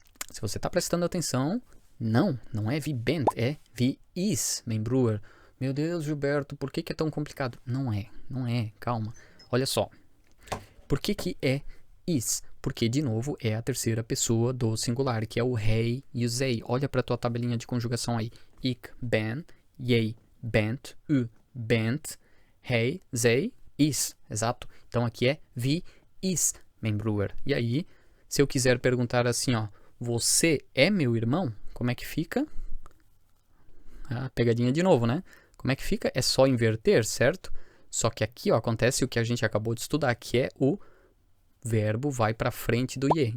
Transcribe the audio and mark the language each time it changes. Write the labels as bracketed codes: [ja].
[pt] Se você tá prestando atenção... Não é [nl] wie bent, [pt] é [nl] wie is mijn broer. [pt] Meu Deus, Gilberto, por que é tão complicado? Não é, calma. Olha só. Por que é is? Porque, de novo, é a terceira pessoa do singular, que é o hij e o zij. Olha para tua tabelinha de conjugação aí. [nl] Ik ben, jij bent, u bent, hij, zij, is. [pt] Exato. Então aqui é [nl] wie is mijn broer. [pt] E aí, se eu quiser perguntar assim, ó, você é meu irmão? Como é que fica? Ah, pegadinha de novo, né? Como é que fica? É só inverter, certo? Só que aqui, ó, acontece o que a gente acabou de estudar, que é o verbo vai para frente do je.